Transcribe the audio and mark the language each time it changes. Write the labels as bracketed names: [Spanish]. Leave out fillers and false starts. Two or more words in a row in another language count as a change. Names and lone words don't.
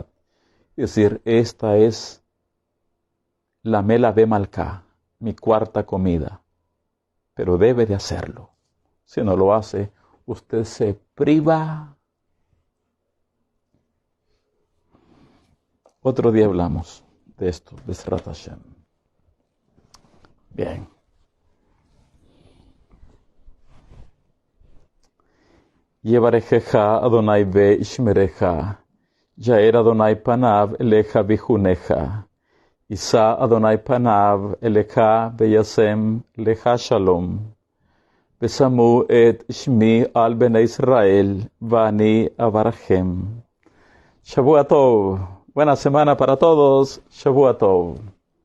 [Spanish] Es decir, esta es la [Hebrew] מלווה מלכה, [Spanish] mi cuarta comida. Pero debe de hacerlo. Si no lo hace, usted se priva. Otro día hablamos de esto, de [Hebrew] בעזרת השם. [Spanish] Bien. [Hebrew] יברכך אדוני וישמרך. יאר אדוני פניו אליך ויחנך. ישא אדוני פניו אליך וישם לך שלום. ושמו את שמי על בני ישראל ואני אברכם. שבוע טוב. [Spanish] Buena semana para todos. [Hebrew] שבוע טוב.